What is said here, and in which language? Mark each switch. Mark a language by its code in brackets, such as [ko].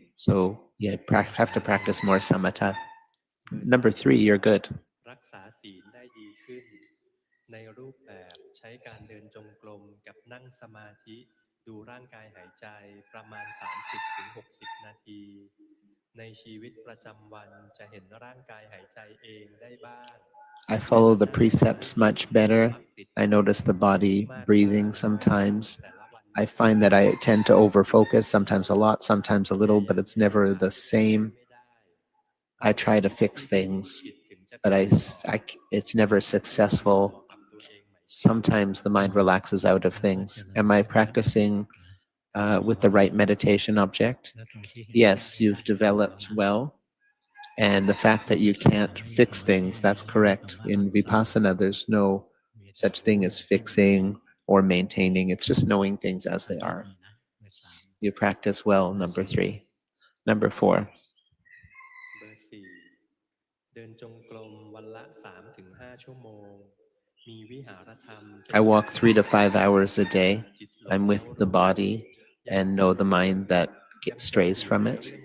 [en] So you have to practice more samatha. Number three, you're good. [th] รักษาศีลได้ดีขึ้นในรูปแบบใช้การเดินจงกรมกับนั่งสมาธิดูร่างกายหายใจประมาณ 30-60 นาทีในชีวิตประจำวันจะเห็นร่างกายหายใจเองได้บ้าง [en] I follow the precepts much better. I notice the body breathing sometimes. I find that I tend to overfocus, sometimes a lot, sometimes a little, but it's never the same. I try to fix things, but it's never successful. Sometimes the mind relaxes out of things. Am I practicing with the right meditation object? Yes, you've developed well. And the fact that you can't fix things, that's correct. In Vipassana, there's no such thing as fixing or maintaining. It's just knowing things as they are. You practice well, number three. Number four. [th] เบอร์สี่เดินจงกรมวันละ 3-5 ชั่วโมงมีวิหารธรรม [en] I walk 3 to 5 hours a day. I'm with the body and know the mind that strays from it.